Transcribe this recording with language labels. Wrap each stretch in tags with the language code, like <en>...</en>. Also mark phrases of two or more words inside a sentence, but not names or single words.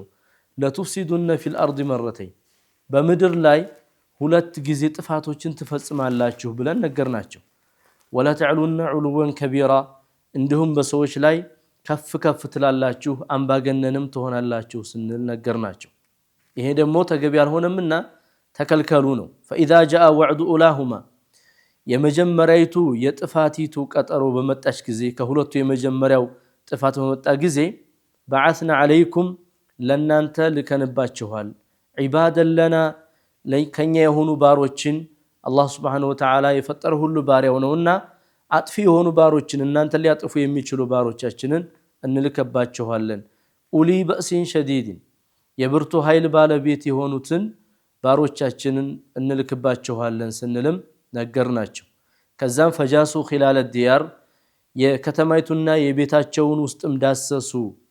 <ar>لتفسدن في الأرض مرتين</ar> <am>በምድር ላይ 2 ጊዜ ጥፋቶችን ትፈጽማላችሁ ብለን ነገርናቸው።</am> <ar>ولتعلن علوا كبيرا</ar> <am>እንዲሁም በሰዎች ላይ ከፍ ከፍ ትላላችሁ አምባገነንም ትሆናላችሁ ስንል ነገርናቸው። ይሄ ደግሞ ተገቢ ያልሆነምና ተከልከሉ ነው።</am> <ar>فإذا جاء وعد أولاهما</ar> <am>የመጀመሪያይቱ የጥፋቲቱ ቀጠሮ በመጣች ጊዜ ከሁለቱ የመጀመሪያው ጥፋት በመጣ ጊዜ</am> <ar>بعثنا عليكم</ar> <am>ለናንተ ልከንባችኋል ዒባደን ለና ከኛ የሆኑ ባሮችን አላህ</am> <ar>سبحانه وتعالى</ar> <am>የፈጠረ ሁሉ ባሪያው ነውና አጥፊ የሆኑ ባሮችን እናንተ ሊያጥፉ የሚችሉ ባሮቻችንን እንልከባችኋለን።</am> <ar>أولي بأس شديد</ar> <am>የብርቱ ኃይል ባለቤት የሆኑትን ባሮቻችንን እንልክባችኋለን ስንልም ነገርናቸው። ከዛም</am> <ar>فجاسوا خلال الديار</ar> <am>የከተማይቱና የቤታቸውን ውስጥም ዳሰሱ</am>